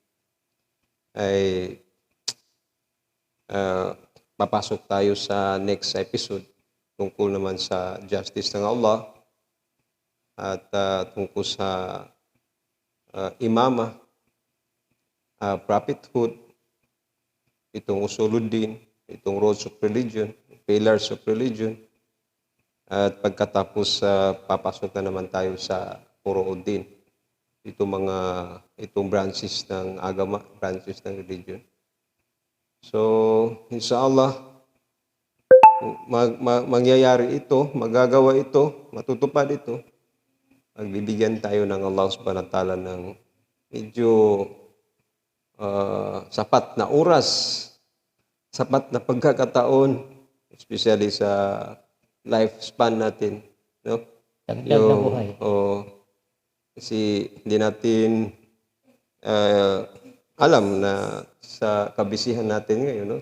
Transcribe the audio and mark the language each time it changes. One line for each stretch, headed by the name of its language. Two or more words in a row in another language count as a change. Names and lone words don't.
Filipino: ay papasok tayo sa
English: next episode
Filipino: tungkol naman sa justice ng Allah at tungkol sa imama, prophethood, itong usuluddin, itong
English: rules of religion, pillars of religion,
Filipino: at pagkatapos papasok na naman tayo sa Furuuddin. Itong branches ng agama, branches ng religion. So, inshallah, mangyayari ito, magagawa ito, matutupad ito. Magbibigyan tayo ng
Arabic: الله سبحانه وتعالى
Filipino: ng medyo sapat na oras, sapat na pagkakataon, especially sa lifespan natin, no? Dagdag na buhay. Kasi hindi natin alam na sa kabisihan natin ngayon, no?